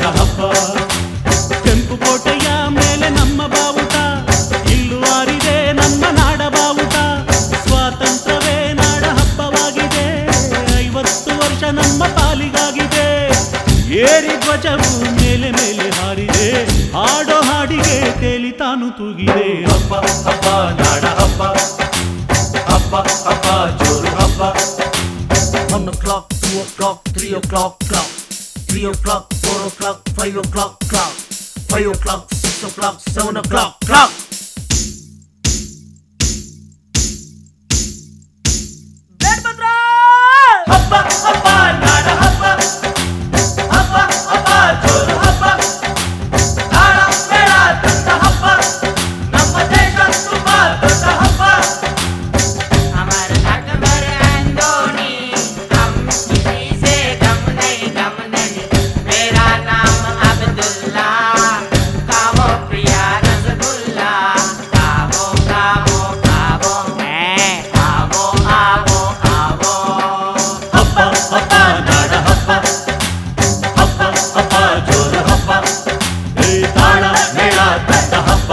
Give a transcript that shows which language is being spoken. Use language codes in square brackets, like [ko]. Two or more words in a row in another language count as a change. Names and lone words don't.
[kn] ಹಬ್ಬ ಕೆಂಪು ಕೋಟೆಯ ಮೇಲೆ ನಮ್ಮ ಬಾವುಟ ಇಲ್ಲು ಆರಿದೆ ನಮ್ಮ ನಾಡ ಬಾವುಟ ಸ್ವಾತಂತ್ರ್ಯವೇ ನಾಡ ಹಬ್ಬವಾಗಿದೆ 50 ವರ್ಷ ನಮ್ಮ ಪಾಲಿಗಾಗಿದೆ ಏರಿ ಧ್ವಜವು ಮೇಲೆ ಮೇಲೆ ಹಾರಿದೆ ಹಾಡೋ ಹಾಡಿಗೆ ತೇಲಿ ತಾನು ತೂಗಿದೆ ಹಬ್ಬ ಹಬ್ಬ ನಾಡ ಹಬ್ಬ ಹಬ್ಬ ಹಬ್ಬ ಜೋರು ಹಬ್ಬ [en] 1 o'clock 2 o'clock 3 o'clock clock 3 o'clock 4 o'clock 5 o'clock clock 5 o'clock 6 o'clock 7 o'clock clock [kn] ಹಬ್ಬ ಹಬ್ಬ ನಾಡ ಹಬ್ಬ ಹಬ್ಬ ಹಬ್ಬ ಜೋರು ಹಬ್ಬ ತಾಳ ಮೇಳ ತಂದ ಹಬ್ಬ ನಮ್ಮ ದೇಶ ತುಂಬಾ ದೊಡ್ಡ ಹಬ್ಬ [hi] हमारे अकबर अंदोनी हम किसी से कम नहीं मेरा नाम अब्दुल्ला कावो प्रिया रसगुल्ला कावो कावो कावो आवो आवो आवो [kn] ಹಬ್ಬ ಹಬ್ಬ ನಾಡ ಹಬ್ಬ ಹಬ್ಬ ಹಬ್ಬ ಜೋರು ಹಬ್ಬ ತಾಳ ಮೇಳ ತಂದ ಹಬ್ಬ